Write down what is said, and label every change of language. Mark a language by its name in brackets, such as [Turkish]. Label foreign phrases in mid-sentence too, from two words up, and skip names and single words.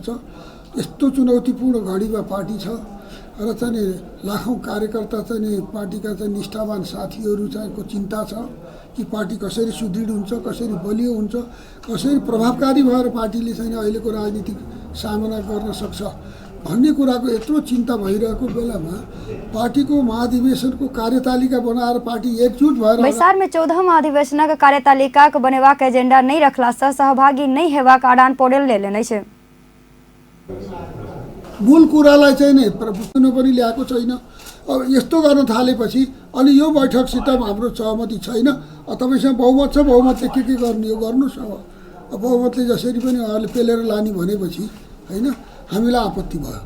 [Nepali] यस्तो चुनौतीपूर्ण घडीमा पार्टी छ र चाहिँ लाखौं कार्यकर्ता चाहिँ पार्टीका चाहिँ निष्ठावान साथीहरू चाहिँ को चिन्ता छ कि पार्टी कसरी सुदृढ हुन्छ, कसरी बलियो हुन्छ, कसरी प्रभावकारी भएर पार्टीले चाहिँ अहिलेको राजनीतिक सामना गर्न सक्छ भन्ने कुराको यत्रो चिन्ता भइरहेको बेलामा पार्टीको महाधिवेशनको कार्यतालिका बनाएर पार्टी एकजुट भएर [Maithili] बैसार में 14 महाधिवेशनक कार्यतालिका बनेबाक एजेंडा नहीं रखला से सहभागी नहीं हेबाक आडान पौडेल ले लेने छे। [Nepali] मूल कुरालाई चाहिँ नि प्रभुत्व पनि ल्याएको छैन। अब यस्तो गर्न थालेपछि अनि यो बैठकसित हाम्रो सहमति छैन। तपाईसँग बहुमत छ, बहुमतले के गर्ने हो गर्नुस्। अब बहुमतले जसरी पनि उहाँले पेलेर लाने भनेपछि हैन हामीलाई आपत्ति भयो।